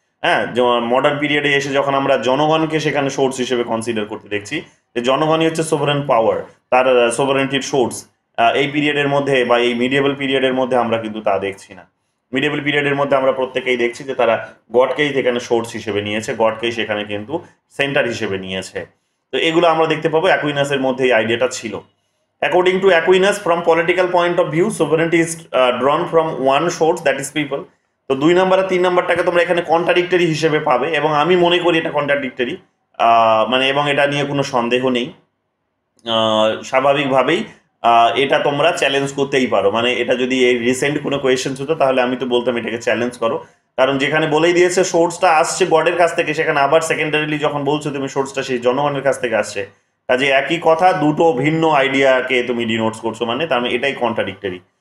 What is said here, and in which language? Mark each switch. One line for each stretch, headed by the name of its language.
Bangla: হ্যাঁ, যেমন মডার্ন পিরিয়ডে এসে যখন আমরা জনগণকে সেখানে সোর্স হিসেবে কনসিডার করতে দেখছি, যে জনগণই হচ্ছে সোভারেন পাওয়ার, তার সোভারেন্টির সোর্স, এই পিরিয়ডের মধ্যে বা এই মিডিয়েবল পিরিয়ডের মধ্যে আমরা কিন্তু তা দেখছি না। মিডিয়েবল পিরিয়ডের মধ্যে আমরা প্রত্যেকেই দেখছি যে তারা গডকেই সেখানে সোর্স হিসেবে নিয়েছে, গডকেই সেখানে কিন্তু সেন্টার হিসেবে নিয়েছে। তো এগুলো আমরা দেখতে পাবো অ্যাকুইনাসের মধ্যে এই আইডিয়াটা ছিল।
English: According to Aquinas, from political point of view, sovereignty is drawn from one source, that is people.
Bangla: তো 2 নাম্বার আর 3 নাম্বারটাকে তোমরা এখানে কন্ট্রাডিক্টরি হিসেবে পাবে, এবং আমি মনে করি এটা কন্ট্রাডিক্টরি, মানে এবং এটা নিয়ে কোনো সন্দেহ নেই। স্বাভাবিকভাবেই এটা তোমরা চ্যালেঞ্জ করতেই পারো, মানে এটা যদি এই রিসেন্ট কোনো কোয়েশ্চেন্স হতো তাহলে আমি তো বলতাম এটাকে চ্যালেঞ্জ করো, কারণ যেখানে বলেই দিয়েছে সোর্সটা আসছে গডের কাছ থেকে, সেখানে আবার সেকেন্ডারিলি যখন বলছো তুমি সোর্সটা সেই জনগণের কাছ থেকে আসছে, কাজে একই কথা দুটো ভিন্ন আইডিয়াকে তুমি ডিনোটস করছো, মানে তার মানে এটাই কন্ট্রাডিক্টরি।